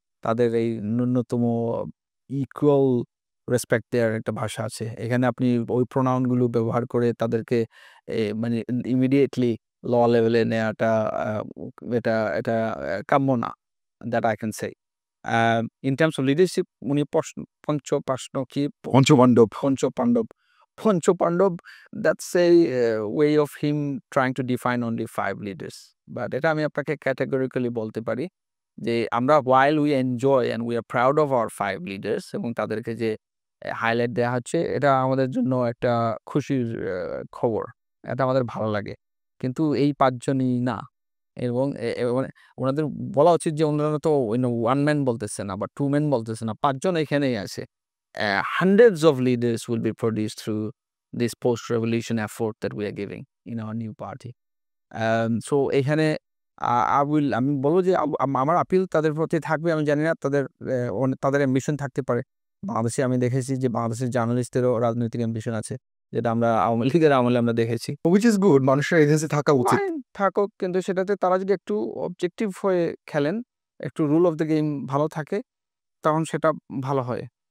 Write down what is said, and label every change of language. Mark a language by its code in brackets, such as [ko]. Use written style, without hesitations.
[bn] তাদের এই ন্যূনতম ইকুয়াল রেসপেক্ট দেওয়ার একটা ভাষা আছে। এখানে আপনি ওই প্রোনাউন গুলো ব্যবহার করে তাদেরকে মানে ইমিডিয়েটলি ল লেভেলে নেওয়াটা আ এটা এটা কাম্য না। [en] That I can say. [bn] In terms of leadership উনি পঞ্চপাশন কি পঞ্চপাণ্ডব। পঞ্চপাণ্ডব। [en] Panchapandava, that's a way of him trying to define only 5 leaders. [bn] But এটা আমি আপনাকে categorically বলতে পারি যে আমরা [en] while we enjoy and we are proud of our 5 leaders [bn] এবং তাদেরকে যে হাইলাইট দেয়া হচ্ছে, এটা আমাদের জন্য একটা খুশির খবর। এটা আমাদের ভালো লাগে। কিন্তু এই ৫ জনই না। এবং মানে উনাদের বলা উচিত যে উনারা তো [en] one man [bn] বলতেছে না বা [en] 2 men [bn] বলতেছে না। ৫ জন এখানেই আছে। [en] Hundreds of leaders will be produced through this post-revolution effort that we are giving in our new party. [bn] So এখানে আমি বলব যে আমার আপিল তাদের প্রতি থাকবে। আমি জানি না তাদের অ্যাম্বিশন থাকতে পারে। বাংলাদেশে আমি দেখেছি যে বাংলাদেশের জার্নালিস্টদেরও রাজনৈতিক অ্যাম্বিশন আছে। যেটা আমরা আওয়ামী লীগের আমলে আমরা দেখেছি। [en] which is good, [bn] মানুষের এজেন্সি থাকা উচিত। ফাইন থাকুক, কিন্তু সেটাতে তারা যদি একটু অবজেক্টিভ হয়ে খেলেন, একটু রুল অফ দ্য গেম ভালো থাকে, তখন সেটা ভালো হয়।